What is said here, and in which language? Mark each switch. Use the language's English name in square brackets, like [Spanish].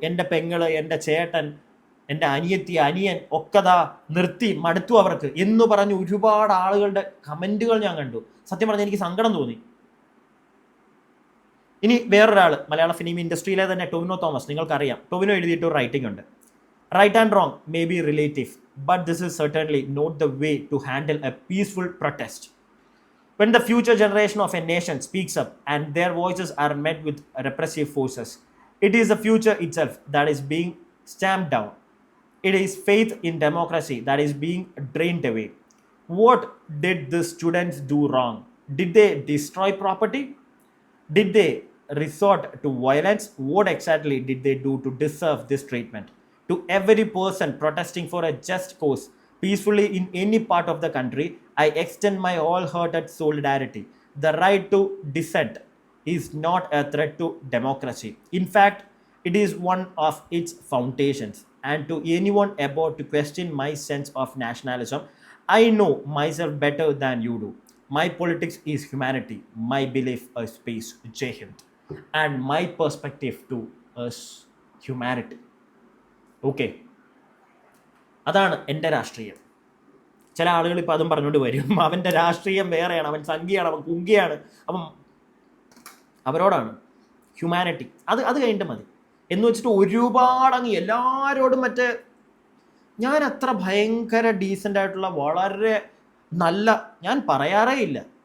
[Malayalam] എൻ്റെ പെങ്ങള്, എൻ്റെ ചേട്ടൻ, എൻ്റെ അനിയത്തി, അനിയൻ ഒക്കെതാ നിർത്തി, മടുത്തു അവർക്ക് എന്ന് പറഞ്ഞ് ഒരുപാട് ആളുകളുടെ കമൻറ്റുകൾ ഞാൻ കണ്ടു. സത്യം പറഞ്ഞാൽ എനിക്ക് സങ്കടം തോന്നി. ഇനി വേറൊരാൾ, മലയാള ഫിലിം ഇൻഡസ്ട്രിയിലെ തന്നെ ടൊവിനോ തോമസ്, നിങ്ങൾക്കറിയാം. ടൊവിനോ എഴുതിയിട്ട് ഒരു റൈറ്റിംഗ് ഉണ്ട്. [English] Right and wrong may be relative, but this is certainly not the way to handle a peaceful protest. When the future generation of a nation speaks up and their voices are met with repressive forces, it is the future itself that is being stamped down. It is faith in democracy that is being drained away. What did the students do wrong? Did they destroy property? Did they resort to violence? What exactly did they do to deserve this treatment? To every person protesting for a just cause peacefully in any part of the country, I extend my wholehearted solidarity. The right to dissent is not a threat to democracy. In fact, it is one of its foundations. And to anyone about to question my sense of nationalism, I know myself better than you do. My politics is humanity. My belief is peace. Jai Hind. And my perspective to us humanity. [Malayalam] Okay, അതാണ് എൻ്റെ രാഷ്ട്രീയം. ചില ആളുകൾ ഇപ്പോൾ അതും പറഞ്ഞുകൊണ്ട് വരും, അവൻ്റെ രാഷ്ട്രീയം വേറെയാണ്, അവൻ സംഖ്യയാണ്, അവൻ കുങ്കിയാണ്, അപ്പം അവരോടാണ് ഹ്യൂമാനിറ്റി. അത് കഴിഞ്ഞിട്ട് മതി എന്ന് വെച്ചിട്ട് ഒരുപാട് അങ്ങ് എല്ലാവരോടും മറ്റേ, ഞാൻ അത്ര ഭയങ്കര ഡീസൻ്റ് ആയിട്ടുള്ള വളരെ നല്ല ഞാൻ പറയാറേ ഇല്ല.